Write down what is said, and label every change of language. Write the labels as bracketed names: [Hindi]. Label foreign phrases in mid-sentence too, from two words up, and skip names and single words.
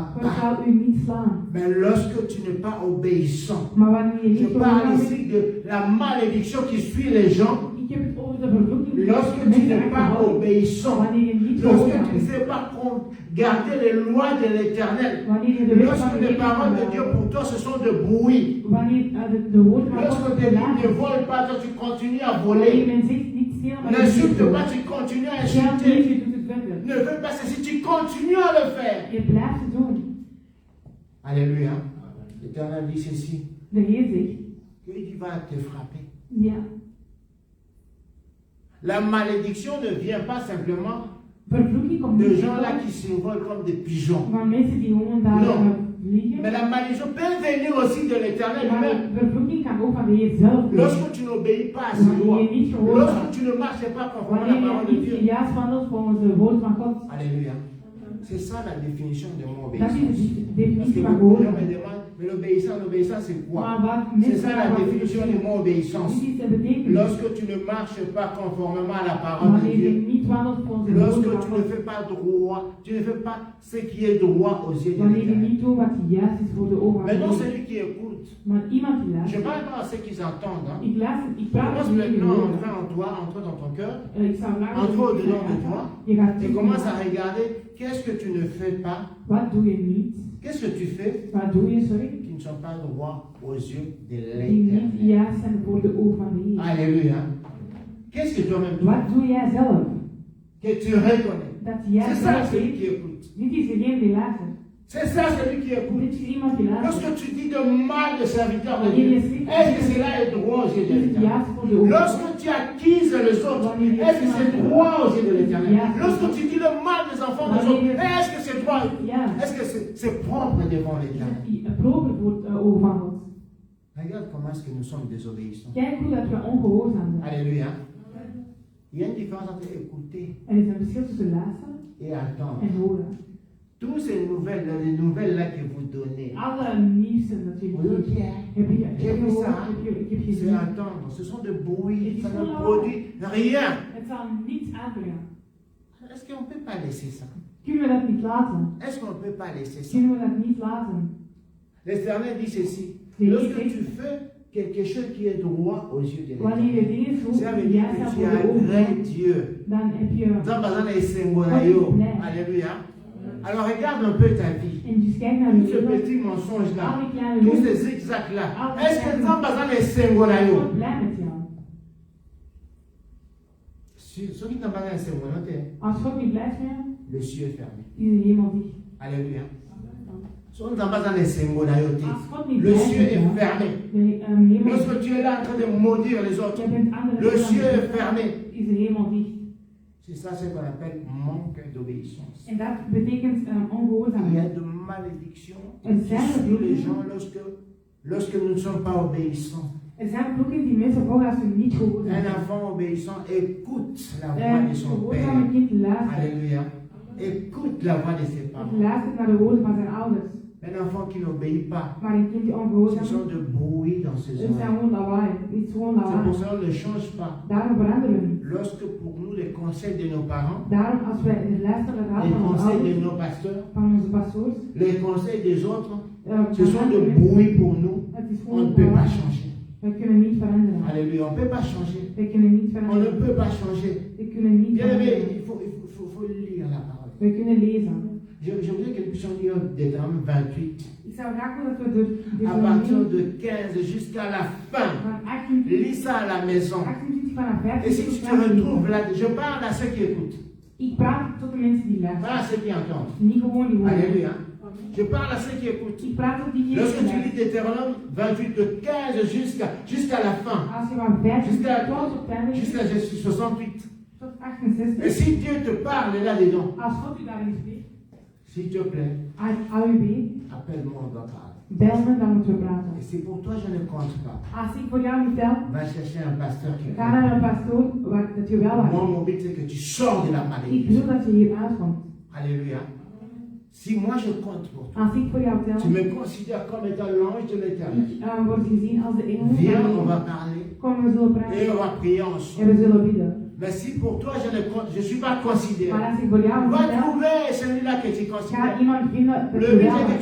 [Dutch] God [French] pas. [Dutch] zal u niet slaan. [French] Mais lorsque tu n'es pas obéissant, [Dutch] Maar wanneer je je niet [French] parle [Dutch] gehoorzaam [French] ici [Dutch] bent, [French] de la malédiction qui suit les gens. [Dutch] ik heb het over de vervloeking. [French] Lorsque tu n'es pas obéissant, [Dutch] Wanneer je niet [French] lorsque [Dutch] gehoorzaam [French] tu ne [Dutch] bent, [French] sais pas garder les lois de l'Éternel, [Dutch] wanneer je de wet van [French] lorsque [Dutch] de [French] les [Dutch] Heer [French] paroles de Dieu pour toi ce sont de bruit, [Dutch] wanneer de woorden van [French] lorsque [Dutch] God [French] tes livres [Dutch] verlaten, [French] ne volent pas, toi tu continues à [Dutch] wanneer [French] voler, [Dutch] men zegt niet stil, maar je [French] n'insulte [Dutch] doet [French] pas, [Dutch] het. [French] tu continues à [Dutch] Geld [French] insulter, [Dutch] niet, je doet het verder. [French] ne fais pas ceci, tu continues à le faire. [Dutch] Je blijft het doen. [French] Alléluia. L'Éternel dit ceci, [Dutch] De Heer zegt, [French] qu'il va te frapper. [Dutch] ja, [French] La malédiction ne vient pas simplement [Dutch] vervloeking komt [French] de [Dutch] niet [French] gens là qui s'envolent comme des pigeons. [Dutch] van mensen die gewoon daar [French] Non. [Dutch] vliegen. [French] Mais la malédiction peut venir aussi de l'Éternel [Dutch] Maar [French] lui-même. [Dutch] vervloeking kan ook van de Heer zelf komen. [French] Lorsque tu n'obéis pas à ses lois, lorsque tu ne marches pas conformément à la [Dutch] Wanneer [French] parole [Dutch] je [French] de [Dutch] niet [French] Dieu. [Dutch] juist wandelt volgens de woord van God. [French] Alléluia. C'est ça la définition de mon [Dutch] Dat is [French] obéissance. [Dutch] de [French] Parce [Dutch] definitie [French] que [Dutch] van [French] beaucoup de gens [Dutch] gehoorzaam. [French] me demandent, mais l'obéissance c'est quoi? [Dutch] Maar wat [French] C'est [Dutch] mensen [French] ça la [Dutch] wat [French] définition de mon obéissance. [Dutch] dit is de betekenis. [French] Lorsque tu ne marches pas conformément à la parole de [Dutch] Wanneer je [French] Dieu, [Dutch] niet wandelt volgens de woord [French] lorsque [Dutch] van [French] tu ne [Dutch] God. [French] fais pas droit, tu ne fais pas ce qui est droit aux yeux de [Dutch] Wanneer je [French] l'Éternel. [Dutch] niet doet wat juist is voor de ogen van [French] Maintenant, [Dutch] God. [French] celui qui écoute, [Dutch] Maar iemand die [French] je [Dutch] luistert. [French] parle pas à ceux qui s'entendent. Hein. [Dutch] Ik luister, ik praat [French] Commence [Dutch] met jullie [French] maintenant à [Dutch] woorden. [French] entrer en toi, entre dans ton cœur. [Dutch] Ik zou graag [French] Entre [Dutch] dat [French] au dedans de toi. [Dutch] je gaat [French] Et commence à regarder qu'est-ce que tu ne fais pas, [Dutch] Wat doe je niet? [French] qu'est-ce que tu fais [Dutch] Wat doe je, sorry? [French] qui ne sont pas droits aux yeux de [Dutch] Die niet [French] l'Éternel. [Dutch] juist zijn voor de ogen van de Heer. [French] Alléluia. Qu'est-ce que toi-même tu [Dutch] Wat doe jij zelf? [French] que tu reconnais? [Dutch] Dat jij [French] C'est ça [Dutch] zelf [French] celui [Dutch] weet. [French] qui écoute. [Dutch] Dit is degene die luistert. [French] C'est ça celui qui écoute. [Dutch] Dit is iemand die luistert. [French] Lorsque tu dis de mal de serviteurs de [Dutch] Wanneer [French] Dieu, [Dutch] je spreekt, [French] est-ce que cela est droit aux yeux de [Dutch] is het [French] l'Éternel? [Dutch] juist voor de ogen. [French] Lorsque tu accuses les autres, est-ce que c'est droit aux yeux de l'Éternel? Lorsque tu dis le mal des enfants des autres, est-ce que c'est droit? [Dutch] Ja. [French] Est-ce que c'est propre devant [Dutch] Is [French] l'Éternel? [Dutch] het proper voor het ogen van God. [French] Regarde comment est-ce que nous sommes désobéissants. [Dutch] Kijk hoe dat we ongehoorzaam zijn. [French] Alléluia. Il y a une différence entre écouter [Dutch] Er is een verschil tussen luisteren [French] et attendre. [Dutch] en horen. [French] Toutes ces nouvelles, les nouvelles là que vous donnez, [Dutch] Alle nieuwste dat jullie [French] vous [Dutch] geven. [French] dites, [Dutch] Heb je gehoord? Ik heb [French] c'est [Dutch] gezien. [French] attendre. Ce sont des bruits, ça ne produit rien. [Dutch] Het zal niets aanbrengen. [French] Est-ce qu'on ne peut pas laisser ça? [Dutch] Kunnen we dat niet laten? [French] Est-ce qu'on ne peut pas laisser ça? [Dutch] Kunnen we dat niet laten? [French] L'Éternel dit ceci. Oui, Lorsque oui. tu fais quelque chose qui est droit aux yeux de [Dutch] Wanneer je [French] l'Éternel, [Dutch] dingen zo [French] ça veut dire [Dutch] juist [French] que [Dutch] zijn [French] tu [Dutch] voor de ogen, [French] agrées Dieu. [Dutch] dan heb je. [French] Nous avons besoin de Sengonayo. Alléluia. Alors regarde un peu ta vie. [Dutch] En dus kijk naar [French] Tout [Dutch] je [French] ce [Dutch] leven. [French] petit mensonge là, [Dutch] Alle kleine [French] tous [Dutch] dingen. [French] ces zigzags là. Est-ce que nous avons besoin de Sengonayo? [Dutch] God blij met jou. [French] Ceux qui n'ont pas de Sengonayo, [Dutch] Als God niet blij is met jou, [French] le ciel est fermé. [Dutch] is de hemel dicht. [French] Alléluia. Ceux qui n'ont pas besoin de Sengonayo, [Dutch] Als God niet [French] le [Dutch] blij is [French] ciel [Dutch] met [French] est [Dutch] jou, [French] fermé. [Dutch] de hemel is [French] Lorsque tu es là en train de maudire les autres, [Dutch] Je bent andere [French] le [Dutch] mensen [French] ciel [Dutch] aan [French] est [Dutch] het [French] fermé. [Dutch] is de hemel dicht. [French] C'est ça ce qu'on appelle manque d'obéissance. [Dutch] En dat betekent [French] Il y a [Dutch] ongehoorzaamheid. [French] de malédictions [Dutch] En zijn er [French] sur les [Dutch] vloeken? [French] gens lorsque nous ne sommes pas obéissants. [Dutch] Er zijn vloeken die mensen volgen als ze niet gehoorzaam [French] Un [Dutch] zijn. [French] enfant obéissant écoute la voix [Dutch] Een [French] de son [Dutch] gehoorzame [French] père. [Dutch] kind luistert. [French] Alléluia. Écoute la voix de ses [Dutch] Het [French] parents. [Dutch] luistert naar de woorden van zijn ouders. [French] Un enfant qui n'obéit pas, [Dutch] Maar een kind die [French] ce [Dutch] ongehoorzaam is, [French] sont de bruit dans ses [Dutch] het zijn [French] oreilles. [Dutch] gewoon lawaai. Het is gewoon [French] C'est pour [Dutch] lawaai. [French] ça qu'on ne change pas. [Dutch] Daarom veranderen we niet. [French] Lorsque pour nous les conseils de nos parents, [Dutch] Daarom als wij luisteren naar de raad [French] les [Dutch] van onze [French] conseils de [Dutch] ouders, [French] nos pasteurs, [Dutch] van onze pastoors, [French] les conseils des autres, ce [Dutch] van [French] sont de [Dutch] andere [French] bruit pour nous. [Dutch] mensen, het is [French] On [Dutch] gewoon [French] ne peut pas [Dutch] lawaai. [French] changer. [Dutch] We kunnen niet veranderen. [French] Alléluia. On ne peut pas changer. [Dutch] We kunnen niet [French] On ne [Dutch] veranderen. [French] peut pas changer. [Dutch] We kunnen niet [French] Bien aimé, [Dutch] veranderen. [French] il faut lire la parole. [Dutch] We kunnen lezen. [French] Je voudrais que nous puissions lire Deutéronome 28, [Dutch] Ik zou graag willen dat we de [French] à partir de 15 jusqu'à la fin. [Dutch] van 28 [French] Lis ça à la maison. [Dutch] vanaf [French] Et si [Dutch] 15 [French] tu te retrouves là, je parle à ceux qui écoutent, [Dutch] Ik praat tot de mensen die [French] pas [Dutch] luisteren. [French] à ceux qui entendent. [Dutch] Niet gewoon die horen. [French] Alléluia. Je parle à ceux qui écoutent. [Dutch] Ik praat tot die [French] Lorsque tu lis [Dutch] luisteren. [French] Deutéronome 28, de 15 jusqu'à la fin, [Dutch] Als je van 15 [French] Jusqu'à- [Dutch] tot op het einde [French] jusqu'à 68. [Dutch] tot [French] Et [Dutch] 68. [French] si Dieu te parle là-dedans, [Dutch] Als God u daarin spreekt, [French] s'il te plaît, [Dutch] AUB, [French] appelle-moi, on va parler. [Dutch] bel me, dan moeten we praten. [French] Et c'est pour toi, je ne compte pas. [Dutch] Als ik voor jou niet bel, [French] Va chercher un pasteur qui [Dutch] ga naar een pastoor waar dat je wel [French] Moi, [Dutch] wacht. [French] mon but, c'est que tu sors de la [Dutch] Ik [French] malédiction. [Dutch] wil dat je hier uitkomt. [French] Alléluia. Si moi je compte pour toi, [Dutch] Als ik voor jou [French] tu [Dutch] tel, [French] me considères comme étant l'ange de l'éternel. [Dutch] ik word gezien als de engel. [French] Viens, on [Dutch] van [French] va [Dutch] God. [French] parler [Dutch] Kom, we zullen [French] et [Dutch] praten [French] on va prier [Dutch] en [French] ensemble. [Dutch] we zullen bidden. [French] Mais si pour toi je suis pas considéré, [Dutch] Maar als ik voor jou [French] va [Dutch] tel, [French] trouver celui-là que tu [Dutch] ga [French] considères. [Dutch] iemand vinden dat [French] Le [Dutch] je [French] but [Dutch] wel [French] c'est que